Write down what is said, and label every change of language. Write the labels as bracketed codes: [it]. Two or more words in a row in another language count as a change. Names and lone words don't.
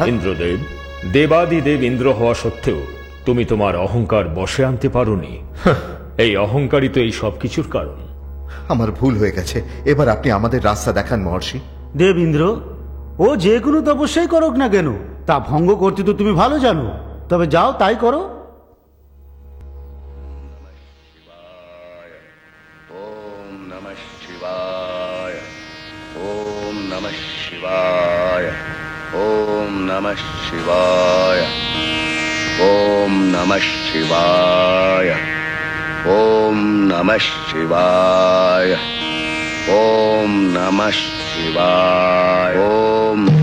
[bn] ইন্দ্রদেব, দেবাদিদেব ইন্দ্র হওয়া সত্ত্বেও তুমি তোমার অহংকার বশে আনতে পারোনি। এই অহংকারই তো এই সব কিছুর কারণ। আমার ভুল হয়ে গেছে, এবার আপনি আমাদের রাস্তা দেখান মহর্ষি। দেব ইন্দ্র, ও যে কোনো তপস্যাই করুক না কেন, তা ভঙ্গ করতে তো তুমি ভালো জানো। তবে যাও, তাই করো। [sa] ওম নমঃ শিবায়, ওম নমঃ শিবায়, ওম নমঃ শিবায়, ওম নমঃ শিবায়, ওম নমঃ শিবায়, ওম নমঃ শিবায়, ওম